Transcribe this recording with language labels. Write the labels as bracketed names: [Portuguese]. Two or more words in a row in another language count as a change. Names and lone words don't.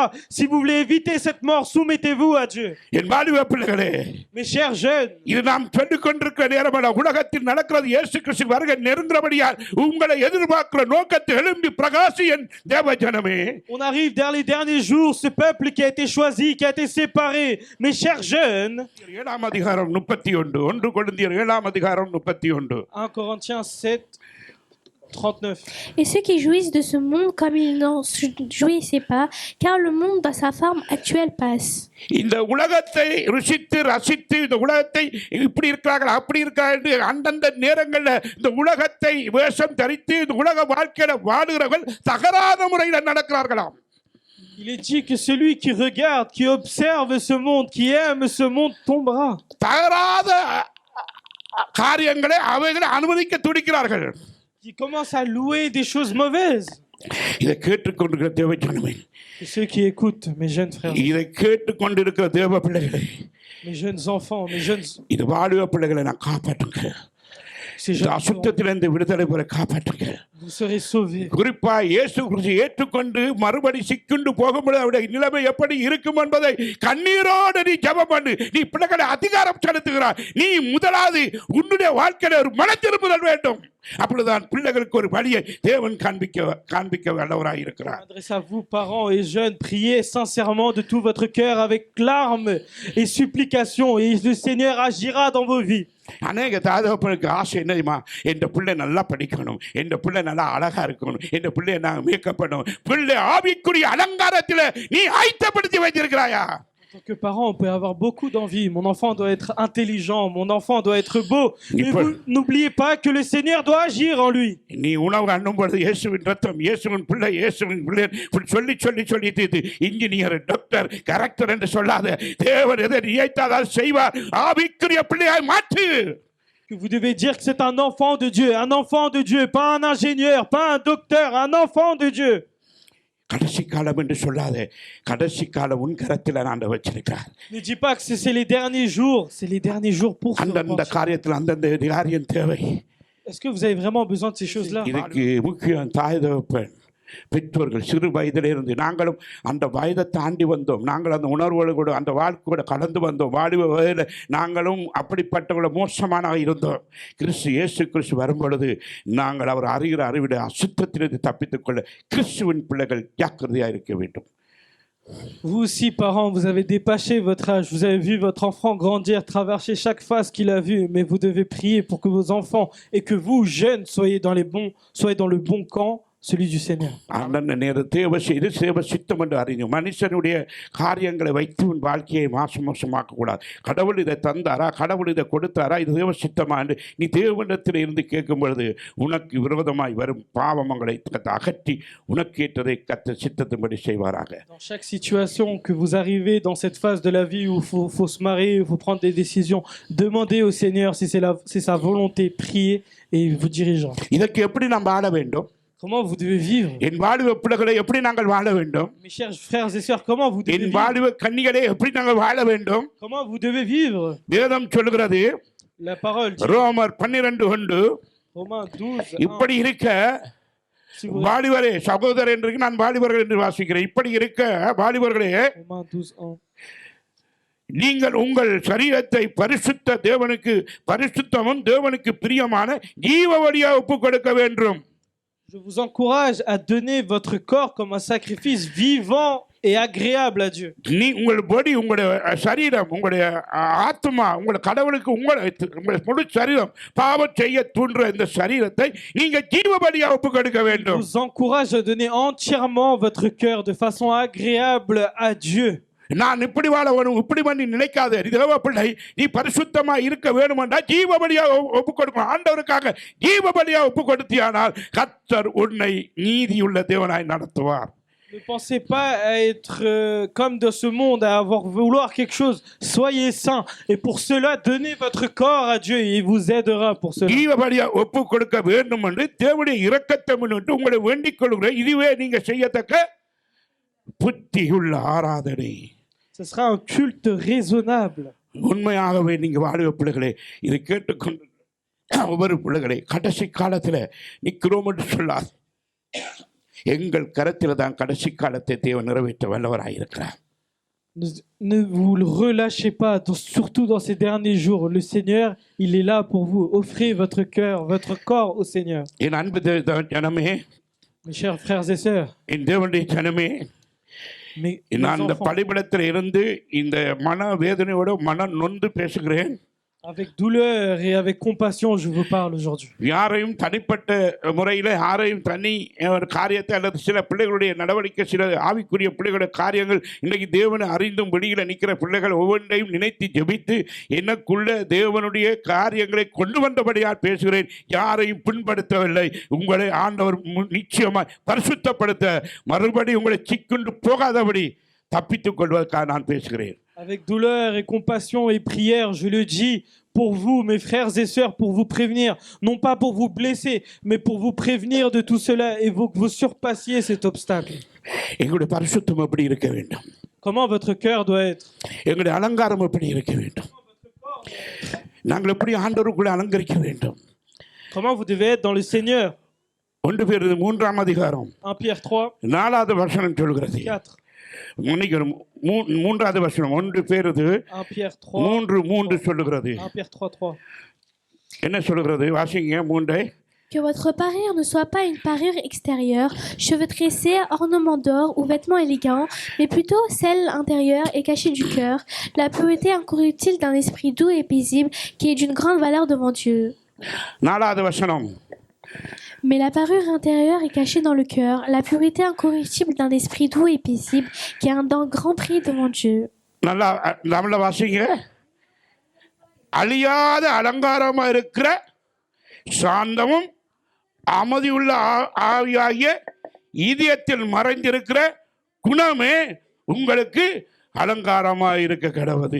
[French] Si vous voulez éviter cette mort, soumettez-vous à Dieu. [Tamil] என் வாலிப பிள்ளைகளே, [French] Mes chers jeunes, [Tamil] இது நாம் சொல்லிக் கொண்டிருக்கிற நேரமல்ல. உலகத்தில் நடக்கிறது இயேசு கிறிஸ்து வருகை நெருங்குறபடியால் உங்களை எதிர்பார்க்கிற நோக்கத்தை எழும்பி பிரகாசி என் தேவ ஜனமே. [French] on arrive dans les derniers jours, ce peuple qui a été choisi, qui a été séparé. Mes chers jeunes, [Tamil] 7ஆம் அதிகாரம் 31, 1 கொரிந்தியர் 7ஆம் அதிகாரம் 31. [French] 1 Corinthiens 7:39. Et ceux qui jouissent de ce monde comme ils n'en jouissaient pas, car le monde dans sa forme actuelle passe. [Tamil] இந்த உலகத்தை ருசித்து ரசித்து இந்த உலகத்தை இப்படி இருக்கிறார்கள் அப்படி இருக்கிறார்கள் அந்தந்த நேரங்களில் இந்த உலகத்தை வேஷம் தரித்து இந்த உலக வாழ்க்கையில வாடுகிறவர்கள் தகராத முறையில் நடக்கிறார்களாம். [French] Il est dit que celui qui regarde, qui observe ce monde, qui aime ce monde tombera. [Tamil] தகராத காரியங்களை அவைகளை அனுமதிக்க துடிக்கிறார்கள். [French] Qui commence à louer des choses mauvaises. [Tamil] இதை கேட்டுக்கொண்டிருக்கிற தேவ ஜனமே, [French] Et ceux qui écoutent, mes jeunes frères, [Tamil] இதை கேட்டுக்கொண்டிருக்கிற தேவ பிள்ளைகளை, [French] mes jeunes enfants, mes jeunes... [Tamil] இது வாலிப பிள்ளைகளை நான் காப்பாற்றுங்க. [French] ces [Tamil] இந்த [French] jeunes seront- [Tamil] அசுத்தத்திலிருந்து விடுதலை பெற காப்பாற்றுங்க. [French] vous serez sauvés. [Tamil] குறிப்பா இயேசு கிறிஸ்து ஏற்றுக்கொண்டு மறுபடி சிக்குண்டு போகும்போது அவருடைய நிலைமை எப்படி இருக்கும் என்பதை கண்ணீரோடு நீ ஜெபம் பண்ணு. நீ பிள்ளைகளை அதிகாரம் செலுத்துகிறாய். நீ முதலாவது உன்னுடைய வாழ்க்கையில ஒரு மன திரும்புதல் வேண்டும். அப்பொழுதுதான் பிள்ளைகளுக்கு ஒரு வழியை தேவன் காண்பிக்க வல்லவராய் இருக்கிறார். [French] Adresse à vous, parents et jeunes, priez sincèrement de tout votre cœur avec larmes et supplications, et le Seigneur agira dans vos vies. [Tamil] அநேக தாதகப்பனுக்கு ஆசை என்னதுமா, என் பிள்ளை நல்லா படிக்கணும், என் பிள்ளை நல்லா அழகா இருக்கணும், என் பிள்ளையை நான் மேக்கப் பண்ணணும். பிள்ளை ஆவிக்குரிய அலங்காரத்தில் நீ ஆயத்தப்படுத்தி வைத்திருக்கிறாயா? [French] En tant que parent, on peut avoir beaucoup d'envie. Mon enfant doit être intelligent, mon enfant doit être beau. Mais vous n'oubliez pas que le Seigneur doit agir en lui. [Tamil] நீ உணவு அண்ணும் பொழுது இயேசுவின் ரத்தம், இயேசுவின் பிள்ளை, இயேசுவின் பிள்ளை சொல்லி சொல்லி சொல்லி தீர்த்து [English] engineer, doctor, collector [Tamil] என்று சொல்லாத. தேவன் எதை நினைத்தால் செய்வார். ஆவிக்குரிய பிள்ளையாய் மாற்று. [French] Que vous devez dire que c'est un enfant de Dieu, pas un ingénieur, pas un docteur, un enfant de Dieu. [Tamil] கடைசி காலம் என்று சொல்லாத. கடைசி காலம் உன் கரத்தில் நான் வச்சிருக்கிறார். [French] Ne dis pas que c'est les derniers jours, c'est les derniers jours pour se [Tamil] அந்தந்த [French] repentir. [Tamil] காரியத்தில் அந்தந்த காரியம் தேவை. [French] Est-ce que vous avez vraiment besoin de ces choses-là? [Tamil] இதுக்கு முக்கியம் தாய் தகப்பன், பெற்றோர்கள். சிறு வயதிலிருந்து நாங்களும் அந்த வயதை தாண்டி வந்தோம். நாங்கள் அந்த உணர்வுகளோடு கூட அந்த வாழ்க்கையோட கடந்து வந்தோம். வாலிப வயதில் நாங்களும் அப்படிப்பட்டவங்கள மோசமானவங்க இருந்தோம். இயேசு கிறிஸ்து வரும் பொழுது நாங்கள் அவர் அறிகிற அறிவிட அசுத்தத்திலிருந்து தப்பித்துக் கொள்ள கிறிஸ்துவின் பிள்ளைகள் ஜாக்கிரதையாக இருக்க வேண்டும். [French] Vous aussi, parents, vous avez dépassé votre âge, vous avez vu votre enfant grandir, traverser chaque phase qu'il a vue, mais vous devez prier pour que vos enfants et que vous, jeunes, soyez dans le bon camp, celui du Seigneur. [Tamil] அந்தந்த நேரம் தேவ செய்து சேவ சித்தம் என்று அறியும். மனுஷனுடைய காரியங்களை வைத்து உன் வாழ்க்கையை மோசமாக்க கூடாது. கடவுள் இதை தந்தாரா, கடவுள் இதை கொடுத்தாரா, இது தேவ சித்தமா என்று நீ தேவனிடத்தில் இருந்து கேட்கும் பொழுது உனக்கு விரோதமாய் வரும் பாவங்களை அகற்றி உனக்கு ஏற்றதை கத்த சித்தத்தின்படி செய்வாராக. [French] Dans chaque situation que vous arrivez dans cette phase de la vie où il faut se marier, il faut prendre des décisions, demandez au Seigneur si c'est sa volonté, priez et vous dirigeant. [Tamil] இதற்கு எப்படி நாம் வாழ வேண்டும்? [French] Comment vous devez vivre? [Tamil] என் வாலிப பிள்ளைகளை எப்படி நாங்கள் வாழ வேண்டும்? [French] Mes chers frères et sœurs, comment vous devez [Tamil] என் [French] vivre? [Tamil] வாலிப கன்னிகளை எப்படி நாங்கள் வாழ வேண்டும்? [French] Comment vous devez vivre? [Tamil] வேதம் சொல்கிறது, [French] La parole dit, [Tamil] ரோமர் 12:1, [French] Romains 12, 1, [Tamil] இப்படி இருக்க [French] si vous- [Tamil] வாலிபரே, சகோதரர் என்று நான் வாலிபர்கள் என்று வாசிக்கிறேன். இப்படி இருக்க வாலிபர்களே, [French] Romains 12, 1. [Tamil] நீங்கள் உங்கள் சரீரத்தை பரிசுத்த தேவனுக்கு பரிசுத்தமும் தேவனுக்கு பிரியமான ஜீவ வழியாக ஒப்புக் கொடுக்க வேண்டும். [French] Je vous encourage à donner votre corps comme un sacrifice vivant et agréable à Dieu. [Tamil] நீ உங்கள் பொடி, உங்களுடைய சரீரம், உங்களுடைய ஆத்மா, உங்கள் கடவுளுக்கு உங்கள் முழு சரீரம் பாவம் செய்ய தூண்டுற இந்த சரீரத்தை நீங்க ஜீவ பலியாக ஒப்புக் கொடுக்க [French] Je [Tamil] வேண்டும். [French] vous encourage à donner entièrement votre cœur de façon agréable à Dieu. [Tamil] நான் இப்படி வாழ வேணும், இப்படி பண்ணி நினைக்காத. தேவ பிள்ளை, நீ பரிசுத்தமா இருக்க வேணுமென்றா ஜீவ பலியாக ஒப்புக் கொடுக்கணும். ஆண்டவருக்காக ஜீவ பலியாக ஒப்புக் கொடுத்தியானால் கர்த்தர் உன்னை நீதியுள்ள தேவனாய் நடத்துவார். [French] Ne pensez pas à être comme dans ce monde, à vouloir quelque chose. Soyez saints. Et pour cela, donnez votre corps à Dieu et il vous aidera pour cela. [Tamil] ஜீவ பலியாக ஒப்புக் கொடுக்க வேண்டும் என்று தேவனுடைய இரக்கத்தை முன்னிட்டு உங்களை வேண்டிக் கொள்கிறேன். இதுவே நீங்க செய்யத்தக்க புத்தியுள்ள ஆராதனை. [French] Ce sera un culte raisonnable. [Tamil] உண்மையாகவே நீங்க வாலிப பிள்ளைகளே, இதை கேட்டுக்கொண்டு ஒவ்வொரு பிள்ளைகளே, கடைசி காலத்தில் நிற்கிறோம் என்று சொல்லாது. எங்கள் கரத்தில் தான் கடைசி காலத்தை தேவன் நிறைவேற்ற வல்லவராயிருக்கிறார். [French] Ne vous le relâchez pas, surtout dans ces derniers jours. Le Seigneur, il est là pour vous. Offrez votre cœur, votre corps au Seigneur. [Tamil] என் அன்பு ஜனமே, [French] Mes chers frères et sœurs, [Tamil] என் தேவனுடைய ஜனமே, [French] mes [Tamil] நான் இந்த [French] enfants, [Tamil] பலிபீடத்தில் இருந்து இந்த மன வேதனையோட மன நொந்து பேசுகிறேன். [French] avec douleur et avec compassion, je vous parle aujourd'hui. [Tamil] யாரையும் தனிப்பட்ட முறையில் யாரையும் தனி ஒரு காரியத்தை அல்லது சில பிள்ளைகளுடைய நடவடிக்கை, சில ஆவிக்குரிய பிள்ளைகளுடைய காரியங்கள் இன்னைக்கு தேவனை அறிந்தும் வெளியில் நிற்கிற பிள்ளைகள் ஒவ்வொன்றையும் நினைத்து ஜெபித்து எனக்குள்ள தேவனுடைய காரியங்களை கொண்டு வந்தபடியால் பேசுகிறேன். யாரையும் பின்படுத்தவில்லை. உங்களை ஆண்டவர் நிச்சயமாய் பரிசுத்தப்படுத்த, மறுபடி உங்களை சிக்குண்டு போகாதபடி தப்பித்துக் கொள்வதற்காக நான் பேசுகிறேன். [French] Avec douleur et compassion et prière, je le dis pour vous, mes frères et sœurs, pour vous prévenir, non pas pour vous blesser, mais pour vous prévenir de tout cela et que vous surpassiez cet obstacle. [Tamil] எங்களுடைய பரிசுத்தம் எப்படி இருக்க வேண்டும்? [French] Comment votre cœur doit être? [Tamil] எங்களுடைய அலங்காரம் எப்படி இருக்க வேண்டும்? நாங்கள் எப்படி ஆண்டவருக்குள்ள அலங்கரிக்க வேண்டும்? [French] Comment vous devez être dans le Seigneur. [Tamil] 1 பேரு 3ஆம் அதிகாரம் [French] 1 Pierre 3, [Tamil] 4வது வசனம் சொல்கிறது. [French] 4. [Tamil] மன்னிக்கணும், 3வது வசனம் 1 பேருது [French] 1 Pierre 3, [Tamil] 3 சொல்லுகிறது. [French] 1 Pierre 3, 3. [Tamil] என்ன சொல்லுகிறது? வாசிங்க 3. [French] Que votre parure ne soit pas une parure extérieure, cheveux tressés, ornements d'or ou vêtements élégants, mais plutôt celle intérieure et cachée du cœur, la pureté incorruptible d'un esprit doux et paisible qui est d'une grande valeur devant Dieu. [Tamil] 4வது வசனம் [French] Mais la parure intérieure est cachée dans le cœur, la pureté incorruptible d'un esprit doux et paisible qui a un grand prix devant Dieu. [Tamil] நல்லா நம்மள வாசிங்க. அழியாத அலங்காரமா இருக்கிற சாந்தமும் அமைதியுள்ள ஆவியாகிய இதயத்தில் மறைந்திருக்கிற குணமே உங்களுக்கு அலங்காரமா இருக்க கடவுது.